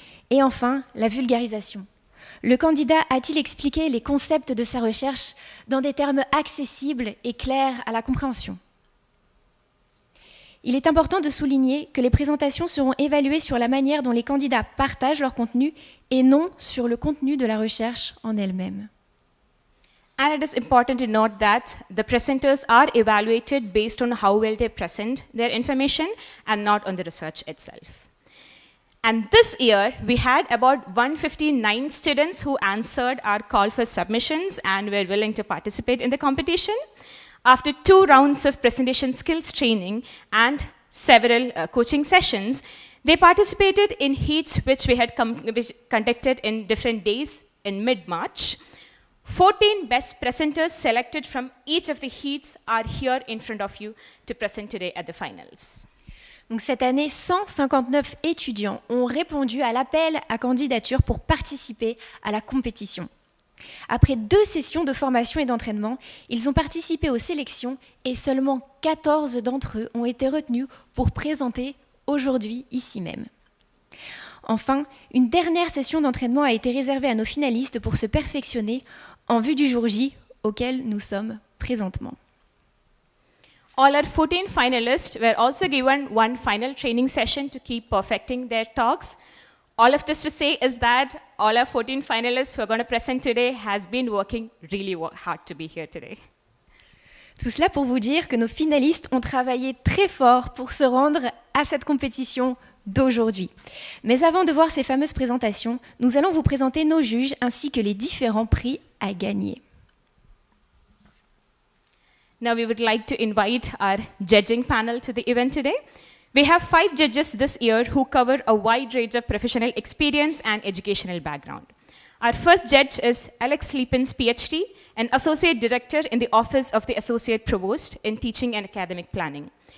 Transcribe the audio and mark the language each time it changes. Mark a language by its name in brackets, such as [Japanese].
[French] Et enfin, la vulgarisation. Le candidat a-t-il expliqué les concepts de sa recherche dans des termes accessibles et clairs à la compréhension? Il est important de souligner que les présentations seront évaluées sur la manière dont les candidats partagent leur contenu et non sur le contenu de la recherche en elle-même. [English] And it is important to note that the presenters are evaluated based on how well they present their information and not on the research itself. And this year, we had about 159 students who answered our call for submissions and were willing to participate in the competition. After 2 rounds of presentation skills training and several coaching sessions, they participated in heats which we had conducted in different days in mid-March. 14 best presenters selected from each of the heats are here in front of you to present today at the finals. [French] Donc cette année, 159 étudiants ont répondu à l'appel à candidature pour participer à la compétition. Après 2 sessions de formation et d'entraînement, ils ont participé aux sélections et seulement 14 d'entre eux ont été retenus pour présenter aujourd'hui, ici même. Enfin, une dernière session d'entraînement a été réservée à nos finalistes pour se perfectionner en vue du jour J auquel nous sommes présentement. [English] All our 14 finalists were also given one final training session to keep perfecting their talks. All of this to say is that all our 14 finalists who are going to present today has been working really hard to be here today. [French] Tout cela pour vous dire que nos finalistes ont travaillé très fort pour se rendre à cette compétition d'aujourd'hui. Mais avant de voir ces fameuses présentations, nous allons vous présenter nos juges ainsi que les différents prix à gagner. [English] Now we would like to invite our judging panel to the event today. We have 5 judges this year who cover a wide range of professional experience and educational background. Our first judge is Alex Liepens, PhD, an Associate Director in the Office of the Associate Provost in Teaching and Academic Planning.